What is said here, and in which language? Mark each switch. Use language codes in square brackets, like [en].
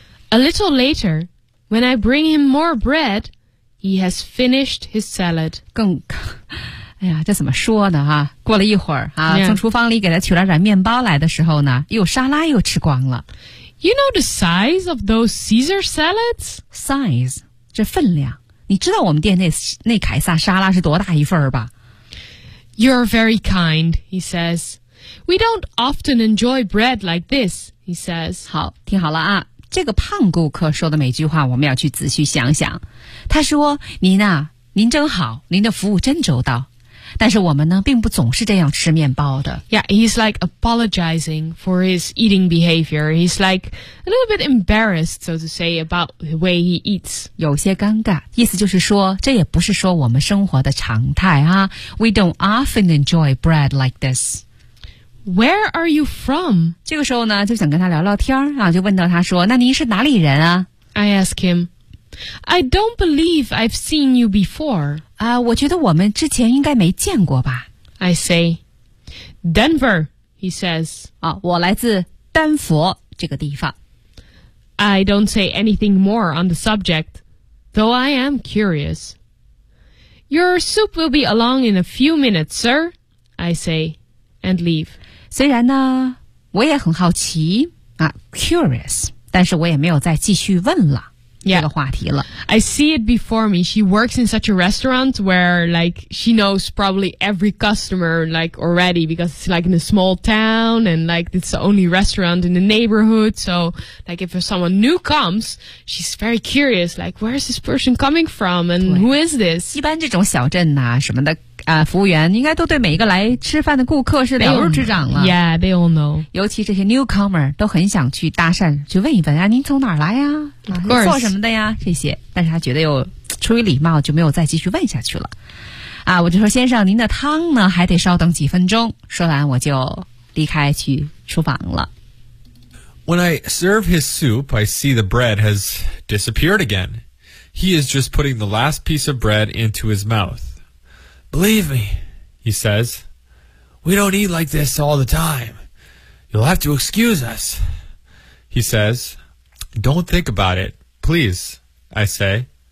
[en] A little later, when I bring him more bread, he has finished his salad. [zh] 更。哎呀，这怎么说呢哈、啊、过了一会儿啊、yeah. 从厨房里给他取了点面包来的时候呢，又沙拉又吃光了。 [en] You know the size of those Caesar salads? [zh] Size, 这分量。你知道我们店那凯撒沙拉是多大一份儿吧？ [en] You're very kind, he says. We don't often enjoy bread like this, he says. [zh] 好，听好了啊，这个胖顾客说的每句话我们要去仔细想想。他说您啊，您真好，您的服务真周到。但是我们呢并不总是这样吃面包的。 [en] Yeah, he's like apologizing for his eating behavior. He's like a little bit embarrassed, so to say, about the way he eats. [zh] 有些尴尬，意思就是说这也不是说我们生活的常态啊。 [en] We don't often enjoy bread like this. Where are you from? [zh] 这个时候呢就想跟他聊聊天啊，就问到他说那您是哪里人啊。 [en] I ask him, I don't believe I've seen you before. [zh] 我觉得我们之前应该没见过吧。 [en] I say, Denver, he says. [zh] 啊，我来自丹佛这个地方。 [en] I don't say anything more on the subject, though I am curious. Your soup will be along in a few minutes, sir, I say, and leave. [zh] 虽然呢，我也很好奇啊 ，curious， 但是我也没有再继续问了。 [en] Yeah. [zh] 这个话题了。 [en] I see it before me. She works in such a restaurant where, like, she knows probably every customer, like, already, because it's, like, in a small town, and, like, it's the only restaurant in the neighborhood. So, like, if someone new comes, she's very curious, like, where is this person coming from, and who is this? [zh] 一般这种小镇啊什么的服务员应该都对每一个来吃饭的顾客是了如指掌了。 [en] Yeah, they all know. [zh] 尤其这些 newcomer 都很想去搭讪，去问一问啊，您从哪儿来呀？ [en] Of course. [zh] 做什么的呀？这些，但是他觉得又出于礼貌，就没有再继续问下去了。啊，我就说先生，您的汤呢，还得稍等几分钟。说完，我就离开去厨房了。 [en] When I serve his soup, I see the bread has disappeared again. He is just putting the last piece of bread into his mouth. Believe me, he says. We don't eat like this all the time. You'll have to excuse us. He says, Don't think about it, please, I say.